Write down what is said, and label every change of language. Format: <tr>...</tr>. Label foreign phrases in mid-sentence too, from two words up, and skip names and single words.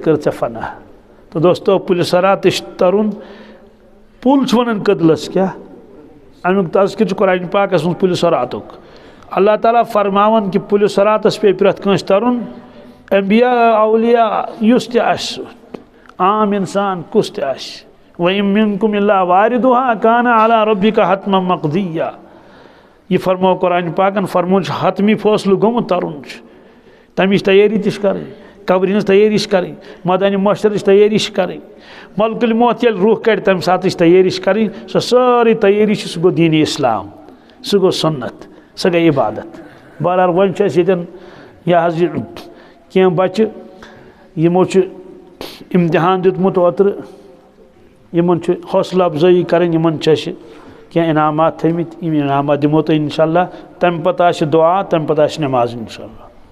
<ks>کٔر ژےٚ فنا تہٕ دوستو پُلہِ صراط چھُ ترُن پُل چھُ ونان کٔدلس کیٛاہ امیُک تذکر چھُ قرآنہِ پاکس منٛز پُلہِ صراطُک اللہ تعالیٰ فرماوان کہِ پُلہِ صراطس پے پرٛٮ۪تھ کٲنٛسہِ ترُن انبیا اولیاء یُس تہِ آسہِ سُہ عام انسان کُس تہِ آسہِ</ks> <ar>وَإِن مِنکُم إِلَّا وَارِدُهَا كَانَ عَلَىٰ رَبِّكَ حَتْمًا مَقْضِيًّا</ar> <ks>یہ فرمو قرآن پاکن فرمون چھُ حتمی فٲصلہٕ گوٚمُت ترُن چھُ تمِچ تیٲری تہِ چھِ کَرٕنۍ قبرِ ہٕنٛز تیٲری چھِ کَرٕنۍ مٲدانہِ محشرٕچ تیٲری چھِ کَرٕنۍ ملکُل موت ییٚلہِ روح کڑِ تمہِ ساتٕچ تیٲری چھِ کَرٕنۍ سۄ سٲرٕے تیٲری چھِ سُہ گوٚو دیٖنِ اسلام سُہ گوٚو سُنت سۄ گٔے عبادت بہرحال وۄنۍ چھُ اَسہِ ییٚتٮ۪ن یہِ حظ یہِ کینٛہہ بچہِ یِمو چھُ امتحان دیُتمُت اوترٕ یِمن چھُ حوصلہٕ افضٲیی کَرٕنۍ یِمن چھِ اَسہِ کینٛہہ انعامات تھٲیمٕتۍ یِم انعامات دِمو تۄہہِ</ks> <ar>انشاء اللہ</ar> <ks>تمہِ پتہٕ آسہِ دُعا تمہِ پتہٕ آسہِ نٮ۪ماز</ks> <ar>انشاء اللہ</ar>